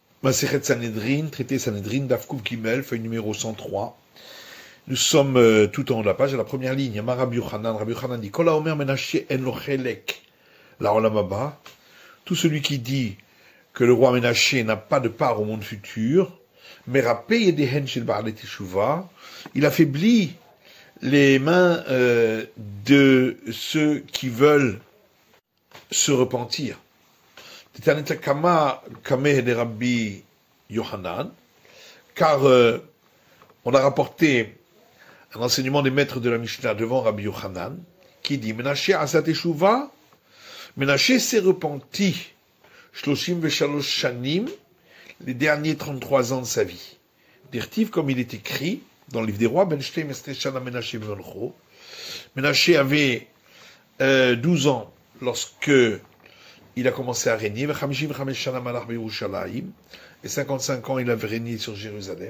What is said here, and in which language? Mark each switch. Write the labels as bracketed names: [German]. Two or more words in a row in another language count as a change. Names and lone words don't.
[Hebrew] מסכת סנהדרין, traité Sanhedrin, דף ק ג, [French] feuille numéro 103. Nous sommes tout en haut de la page, à la première ligne. [Hebrew] אמר רבי יוחנן dit, כל האומר מנשה אין לו חלק לעולם הבא. [French] Tout celui qui dit que le roi Menashe n'a pas de part au monde futur, [Hebrew] מרפה ידיהן של בעלי תשובה, [French] il affaiblit les mains de ceux qui veulent se repentir. Car on a rapporté un enseignement des maîtres de la Mishnah devant Rabbi Yochanan, qui dit, [Hebrew] מנשה עשה תשובה, Menashe [French] s'est repenti, [Hebrew] שלושים ושלוש שנים, [French] les derniers 33 ans de sa vie. Dirtiv, comme il est écrit dans le livre des rois, [Hebrew] בן שתים עשרה שנה מנשה במלכו. [French] Menashe avait 12 ans lorsque il a commencé à régner, et 55 ans il avait régné sur Jérusalem.